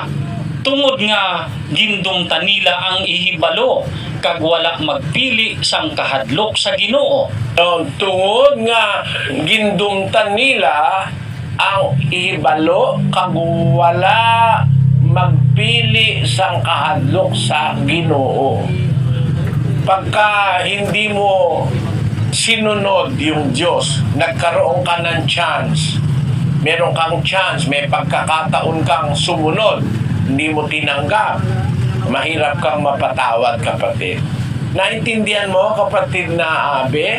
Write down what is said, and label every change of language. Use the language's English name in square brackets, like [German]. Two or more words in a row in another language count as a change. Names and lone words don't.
[Hiligaynon] Tungod nga gindumtan nila ang ihibalo kag wala magpili sang kahadlok sa Ginoo. Tungod nga gindumtan nila ang ihibalo kag wala magpili sang kahadlok sa Ginoo. [Filipino] Pagka hindi mo sinunod yung Diyos, nagkaroon ka ng chance. Meron kang chance, may pagkakataon kang sumunod, hindi mo tinanggap. Mahirap kang mapatawad, kapatid. Naintindihan mo, kapatid na Abe?